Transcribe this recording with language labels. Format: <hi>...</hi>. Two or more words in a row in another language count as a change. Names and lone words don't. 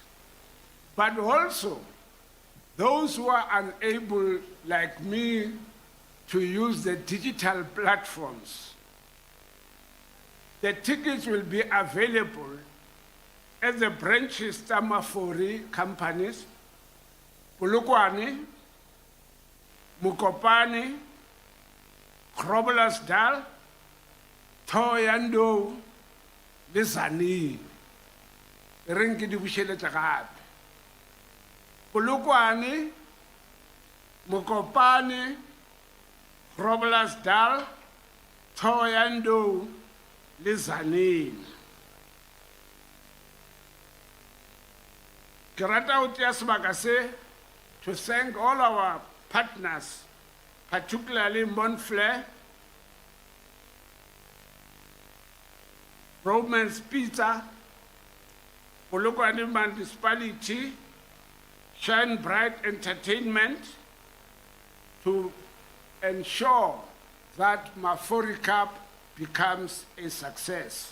<en>But also, those who are unable, like me, to use the digital platforms, the tickets will be available at the branches of Mafori companies,</en> <nso>Polokwane, Mukopane, Groblersdal, Thohoyandou, le Tzaneen. Re nke di bušeletša gape. Polokwane, Mukopane, Groblersdal, Thohoyandou, le Tzaneen. Ke rata go tšea sebaka se</nso> <en>to thank all our partners, particularly Montflair, Romans Pizza, Polokwane Municipality, Shine Bright Entertainment, to ensure that Mafori Cup becomes a success.</en>